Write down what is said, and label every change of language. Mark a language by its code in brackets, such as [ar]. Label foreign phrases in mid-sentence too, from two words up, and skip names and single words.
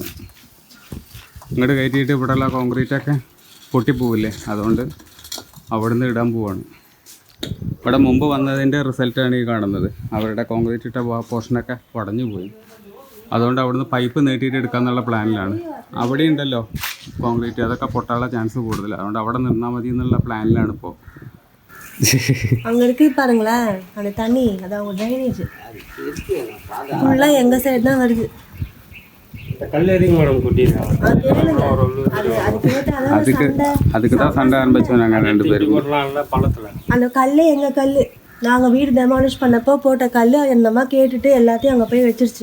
[ml] ഇങ്ങോട്ട് കയറ്റിയിട്ട് ഇവിടെയുള്ള കോൺക്രീറ്റൊക്കെ പൊട്ടിപ്പോവില്ലേ, അതുകൊണ്ട് അവിടുന്ന് ഇടാൻ പോവാണ്. ഇവിടെ മുമ്പ് വന്നതിൻ്റെ റിസൾട്ടാണ് ഈ കാണുന്നത്. അവരുടെ കോൺക്രീറ്റ് ഇട്ട പോർഷനൊക്കെ ഉടഞ്ഞു പോയി. അതുകൊണ്ട് അവിടുന്ന് പൈപ്പ് നീട്ടിയിട്ട് എടുക്കാമെന്നുള്ള പ്ലാനിലാണ്. അവിടെ ഉണ്ടല്ലോ കോൺക്രീറ്റ്, അതൊക്കെ പൊട്ടാനുള്ള ചാൻസ് കൂടുതൽ. അതുകൊണ്ട് അവിടെ നിന്നാൽ മതി എന്നുള്ള പ്ലാനിലാണ് ഇപ്പോൾ. [ta] அங்கே இருக்கு பாருங்களேன் அந்த தண்ணி, அது அவங்க ட்ரைனேஜ் ஃபுல்லாக எங்கள் சைடு தான் வருது. அதுக்கு தான் சண்டை ஆரம்பிச்சோம் நாங்கள் 2 பேரும். அந்த கல் எங்கள் கல், நாங்கள் வீடு டெமாலிஷ் பண்ணப்போ போட்ட கல் என்னமா கேட்டுட்டு எல்லாத்தையும் அங்கே போய் வச்சிருச்சு.